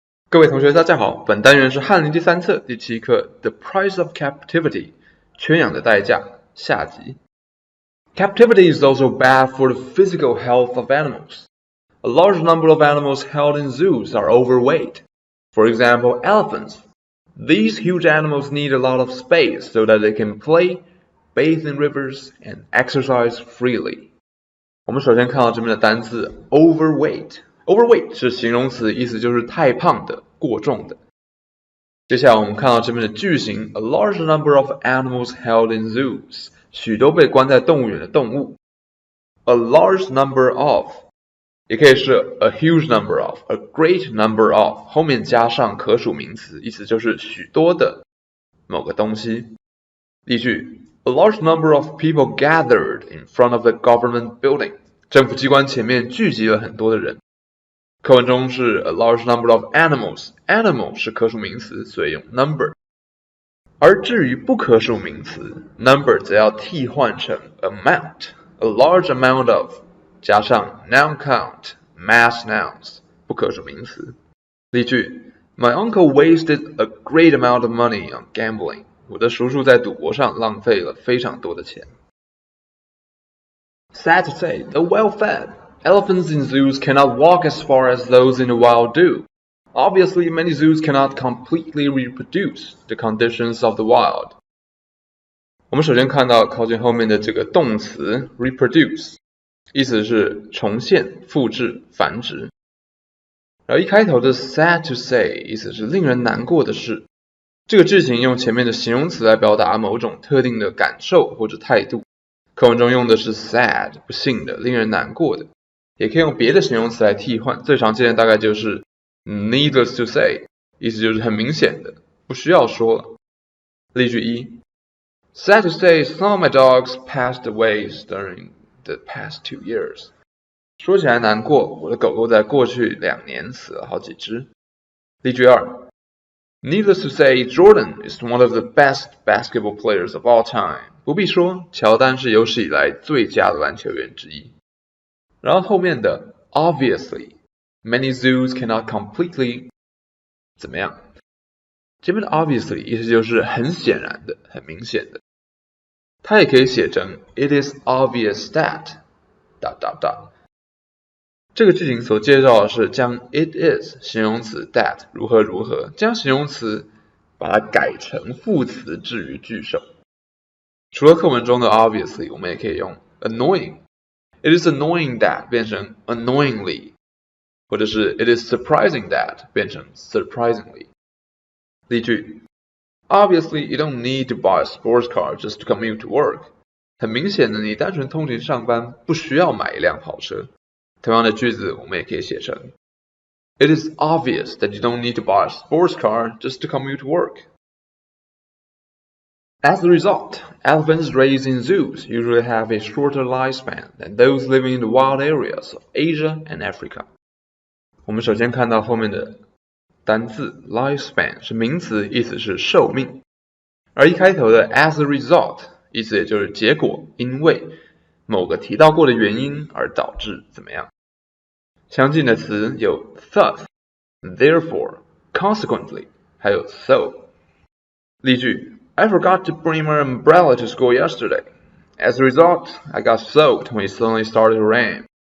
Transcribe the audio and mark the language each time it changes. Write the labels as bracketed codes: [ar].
[zh] 各位同学大家好，本单元是翰林第3册第7课 [en] The Price of Captivity [zh] 圈养的代价下集。 [en] Captivity is also bad for the physical health of animals. A large number of animals held in zoos are overweight. For example, elephants. These huge animals need a lot of space so that they can play, bathe in rivers, and exercise freely. [zh] 我们首先看到这边的单字 overweight。Overweight 是形容词，意思就是太胖的、过重的。接下来我们看到这边的句型 [en] A large number of animals held in zoos [zh] 许多被关在动物园的动物 A large number of 也可以是 [en] a huge number of, [zh] a great number of 后面加上可数名词，意思就是许多的某个东西。 [en] 例句 A large number of people gathered in front of the government building [zh] 政府机关前面聚集了很多的人。课文中是 [en] a large number of animals, [zh] animal 是可数名词，所以用 number。而至于不可数名词 number 则要替换成 amount, [en] a large amount of [zh] 加上 [en] noun count, mass nouns [zh] 不可数名词。 [en] 例句 My uncle wasted a great amount of money on gambling. [zh] 我的叔叔在赌博上浪费了非常多的钱。 [en] Sad to say, the well-fed.Elephants in zoos cannot walk as far as those in the wild do. Obviously, many zoos cannot completely reproduce the conditions of the wild. [zh] 我们首先看到靠近后面的这个动词 reproduce 意思是重现、复制、繁殖。然后一开头的 [en] sad to say [zh] 意思是令人难过的事。这个句型用前面的形容词来表达某种特定的感受或者态度。课文中用的是 sad 不幸的、令人难过的。也可以用别的形容词来替换，最常见的大概就是 [en] needless to say [zh] 意思就是很明显的，不需要说了。 [en] 例句1 Sad to say, some of my dogs passed away during the past 2 years. [zh] 说起来难过，我的狗狗在过去2年死了好几只。 [en] 例句2 Needless to say, Jordan is one of the best basketball players of all time. [zh] 不必说，乔丹是有史以来最佳的篮球员之一。然后后面的 [en] obviously, many zoos cannot completely [zh] 怎么样？这边的 obviously 意思就是很显然的、很明显的。它也可以写成 [en] It is obvious that ... [zh] 这个句型所介绍的是将 it is 形容词 that 如何如何，将形容词把它改成副词置于句首。除了课文中的 obviously, 我们也可以用 annoying。 [en] It is annoying that [zh] 变成 annoyingly 或者是 [en] It is surprising that [zh] 变成 surprisingly 例句 [en] Obviously, you don't need to buy a sports car just to commute to work. [zh] 很明显的，你单纯通勤上班不需要买一辆跑车。同样的句子我们也可以写成 [en] It is obvious that you don't need to buy a sports car just to commute to work.As a result, elephants raised in zoos usually have a shorter lifespan than those living in the wild areas of Asia and Africa. [zh] 我们首先看到后面的单字 lifespan 是名词，意思是寿命。而一开头的 [en] as a result [zh] 意思也就是结果，因为某个提到过的原因而导致怎么样。相近的词有 thus, therefore, consequently, 还有 so. [en] 例句I forgot to bring my umbrella to school yesterday. As a result, I got soaked when it suddenly started to rain.